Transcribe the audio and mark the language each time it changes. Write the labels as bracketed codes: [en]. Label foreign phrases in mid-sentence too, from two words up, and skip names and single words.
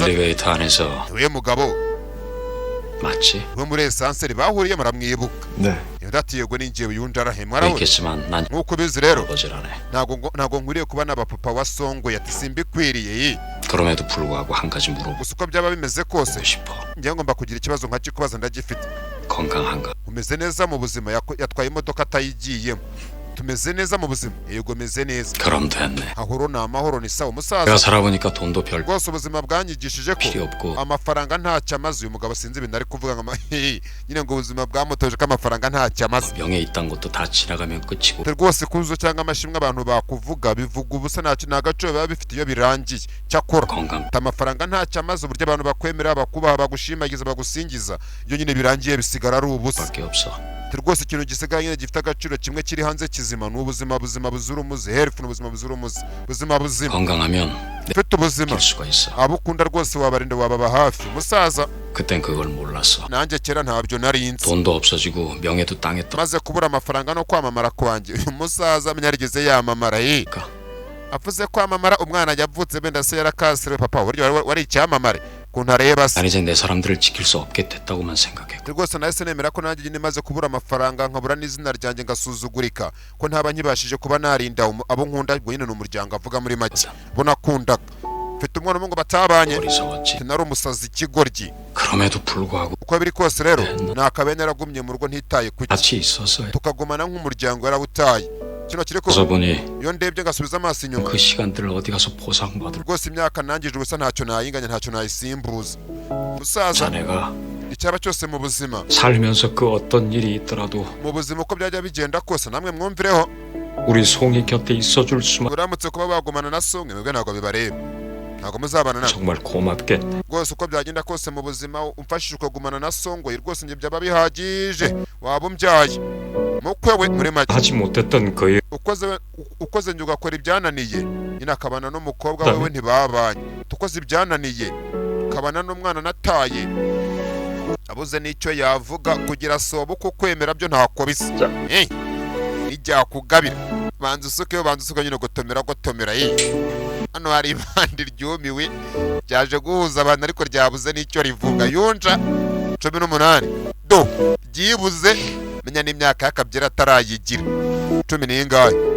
[ko] 엘리베이터 안에서 [rw] we mugabo [ko] 맞지? [rw] we muri esanseri bahuriye muramwibuka yego ninjyewe yunja arahemwa araho [ko] 있겠지만 난 [rw] nk'uko bizi rero [ko] 거절하네. [rw] ntago nkwiriye kuba n'abapapa wa songo ati simbikwiriye [ko] 그럼에도 불구하고 한 가지 물어보고 [rw] gusa uko byaba bimeze kose [ko] 싶어. [rw] njye ngomba kugira ikibazo nkakikubaza ndagifite [ko] 건강한가? [rw] umeze neza mu buzima yatwaye imodoka atayigiyemo tumeze neza mu buzima yego meze neza [ko] 그럼 됐네. [rw] ahoro ni amahoro ni sawa umusaza [ko] 내가 살아보니까 돈도 별 [rw] rwose ubuzima bwanyigishije ko [ko] 필요 없고 [rw] amafaranga ntacyo amaze uyu mugabo sinzi ibintu ari kuvuga ngo nyine ngo ubuzima bwamutoje ko amafaranga ntacyo amaze [ko] 명예 있단 것도 다 지나가면 끝이고 [rw] rwose kuzo cyangwa amashimwe abantu bakuvuga bivuga ubusa nta gaciro biba bifite iyo birangiye cyakora amafaranga ntacyo amaze uburyo abantu bakwemera bakubaha bagushimagiza bagusingiza iyo nyine birangiye bisigara ari ubusa rwose ikintu gisigaye nyine gifite agaciro kimwe kiri hanze kizima ni ubuzima buzira umuze health ni ubuzima buzira umuze ubuzima buzima [ko] 건강하면 [rw] ufite ubuzima abo ukunda rwose wabarinda wababa hafi musaza [ko] 그땐 그걸 몰랐어. [rw] nanjye kera ntabyo nari nzi [ko] 돈도 없어지고 명예도 땅에 떠. [rw] maze kubura amafaranga no kwamamara kwanjye uyu musaza yarigeze yamamara avuze kwamamara umwana yavutse benda se yarakasiriwe papa wari icyamamare kuntu areba se [ko] 난 이제 내 사람들을 지킬 수 없게 됐다고만 생각해. [rw] rwose nahise nemera ko nanjye nyine maze kubura amafaranga nkabura n'izina ryanjye ngasuzugurika ko ntaba nkibashije kuba narinda abo nkunda ubwo nyine ni umuryango avuga muri make bo nakundaga mfite umwana ngo batabanye nari umusazi ikigoryi [ko] 그럼에도 불구하고 [rw] uko biri kose rero nakabaye naragumye mu rugo ntitaye ku [ko] 같이 있어서 [rw] tukagumana nk'umuryango yarawutaye kino kiri ko iyo ndebye ngasubiza amaso inyuma [ko] 그 시간들을 어디 가서 보상받을 [rw] rwose imyaka nangije ubusa ntacyo nayinganya ntacyo nayisimbuza musaza [ko] 자네가 [rw] icyaba cyose mu buzima [ko] 살면서 그 어떤 일이 있더라도 [rw] mu buzima uko byajya bigenda kose namwe mwumvireho [ko] 우리 송이 곁에 있어줄 수만 [rw] uramutse kuba bagumana na songe mwebwe ntabwo bibareba ntabwo muzabana na [ko] 정말 고맙겠네. [rw] rwose uko byagenda kose mu buzima umfashije ukagumana na songo rwose njye byaba bihagije waba umbyaye mukwe we muri make [ko] 하지 못했던 그 [rw] ukoze njye ugakora ibyananiye nyine akabana n'umukobwa wewe ntibabanye tukoze ibyananiye kabana n'umwana nataye abuze n'icyo yavuga kugira sobo ko kwemera byo ntako bisa ijya kugabira banza usuke nyine gotomera hano hari ibandi ryumiwe byaje guhuza abantu ariko ryabuze n'icyo rivuga yunja 18 do byibuze menya n'imyaka y'akabyera atarayigira 10 n'ingahe